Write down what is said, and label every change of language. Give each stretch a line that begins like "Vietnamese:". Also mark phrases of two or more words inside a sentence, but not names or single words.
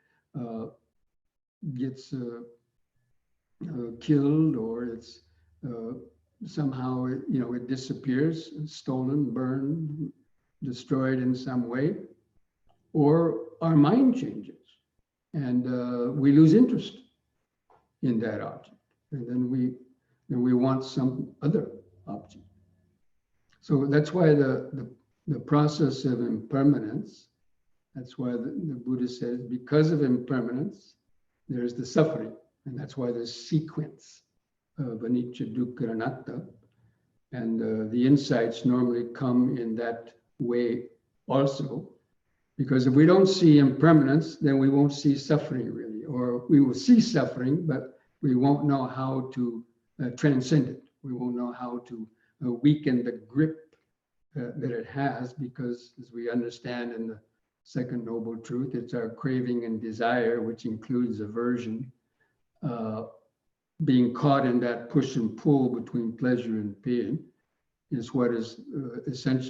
English: gets killed, or it's somehow, it disappears, stolen, burned, destroyed in some way, or our mind changes and we lose interest in that object, and then we want some other object. So that's why the process of impermanence, that's why the Buddha says, because of impermanence, there's the suffering. And that's why the sequence of
Pali: anicca, dukkha, anatta,
English: and the insights normally come in that way also. Because if we don't see impermanence, then we won't see suffering really, or we will see suffering, but we won't know how to transcend it. We won't know how to weaken the grip that it has, because as we understand in the second noble truth, it's our craving and desire, which includes aversion, being caught in that push and pull between pleasure and pain is what is essential.